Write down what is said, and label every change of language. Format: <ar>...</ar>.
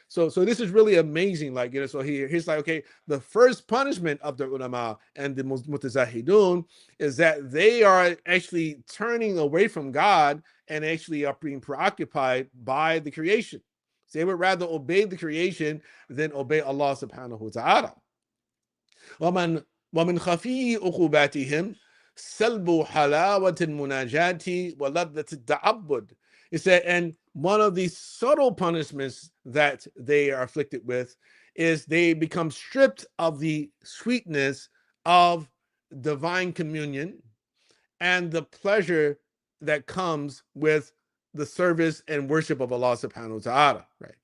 <en>So this is really amazing. Like, so he's like, okay, the first punishment of the ulama and the mutazahidun is that they are actually turning away from God and actually are being preoccupied by the creation. So they would rather obey the creation than obey Allah subhanahu wa ta'ala.</en> <ar>ومن خفي عقوباتهم سلب حلاوة المناجاة ولذة التعبد.</ar> <en>It said, and one of the subtle punishments that they are afflicted with is they become stripped of the sweetness of divine communion and the pleasure that comes with the service and worship of Allah subhanahu wa ta'ala, right?</en>